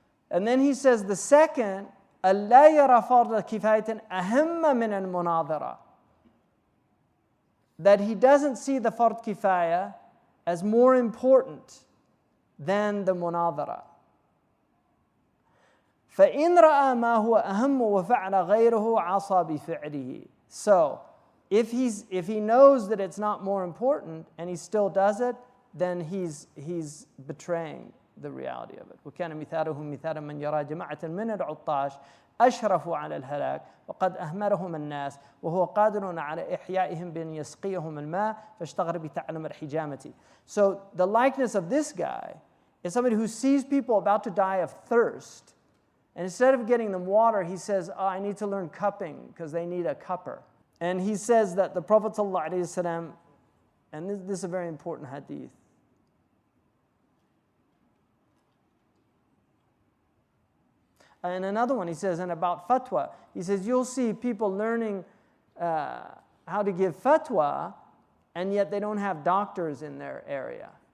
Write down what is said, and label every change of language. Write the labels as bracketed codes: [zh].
[en] And then he says the second, [ar] أَلَّا يَرَى فَرْضَ كِفَايَةٍ أَهَمَّ مِنَ الْمُنَاظَرَةِ. [en] That he doesn't see the fard kifaya as more important than the munadhara. [ar] فَإِنْ رَأَى مَا هُوَ أَهَمُّ وَفَعْلَ غَيْرُهُ عَصَى بِفِعْلِهِ. [en] So, if he knows that it's not more important and he still does it, then he's betraying the reality of it. [ar] وكان مثاله مثال من يرى جماعة من العطاش أشرفوا على الهلاك وقد أهملهم الناس وهو قادر على إحيائهم بأن يسقيهم الماء فاشتغل بتعلم الحجامة. [en] So the likeness of this guy is somebody who sees people about to die of thirst, and instead of getting them water, he says, I need to learn cupping because they need a cupper. And he says that the Prophet ﷺ, and this is a very important hadith, and another one, he says, and about fatwa, he says, you'll see people learning how to give fatwa, and yet they don't have doctors in their area.